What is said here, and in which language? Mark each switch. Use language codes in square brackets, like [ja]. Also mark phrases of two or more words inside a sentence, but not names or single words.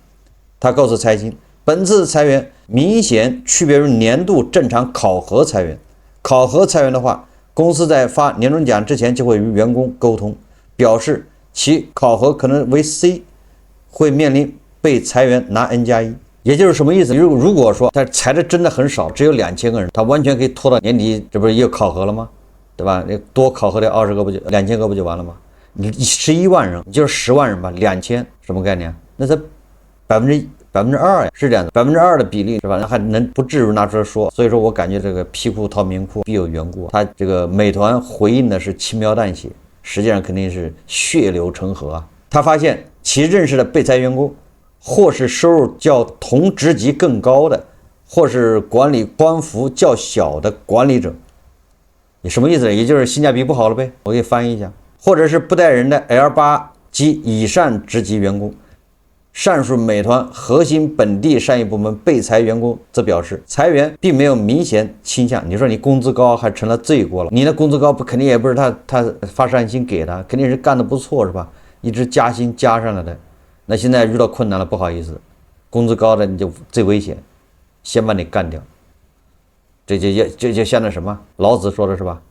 [zh] 他告訴財新，本次裁員明顯區別於年度正常考核裁員。考核裁員的話，公司在發年終獎之前就會與員工溝通，表示其考核可能為 C， 會面臨被裁員拿 N+1。也就是什麼意思？如果說他裁的真的很少，只有2000個人，他完全可以拖到年底，這不是又考核了嗎？對吧？多考核的20個不就2000個不就完了嗎？你11萬人，你就是10萬人吧，2000什麼概念？那才2%呀，是這樣的，2%的比例是吧？那還能不至於拿出來說？所以說我感覺這個屁股掏棉褲必有緣故。他這個美團回應的是輕描淡寫，實際上肯定是血流成河啊。他發現其認識的被裁員工，或是收入較同職級更高的，或是管理官幅較小的管理者。你什麼意思？也就是性價比不好了唄。我給你翻譯一下，或者是不帶人的 L8 及以上職級員工。上述美团核心本地商業部門被裁員工則表示，裁員並沒有明顯傾向。你說你工資高還成了罪過了？你的工資高肯定也不是他發善心給的，肯定是幹得不錯是吧？一直加薪加上來的。那現在遇到困難了，不好意思，工資高的你就最危險，先把你幹掉。這就像那什麼，老子說的是吧？